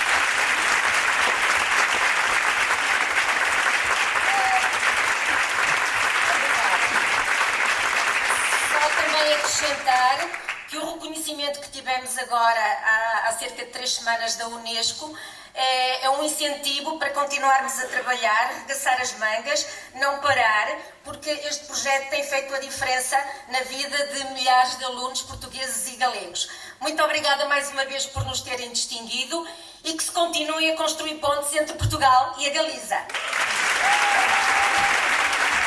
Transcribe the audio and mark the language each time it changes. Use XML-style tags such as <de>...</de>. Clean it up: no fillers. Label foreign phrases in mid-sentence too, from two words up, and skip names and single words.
<pt>Só também acrescentar que o reconhecimento que tivemos agora há cerca de 3 semanas da UNESCO é um incentivo para continuarmos a trabalhar, arregaçar as mangas, não parar, porque este projeto tem feito a diferença na vida de milhares de alunos portugueses e galegos. Muito obrigada mais uma vez por nos terem distinguido e que se continuem a construir pontes entre Portugal e a Galiza.</pt>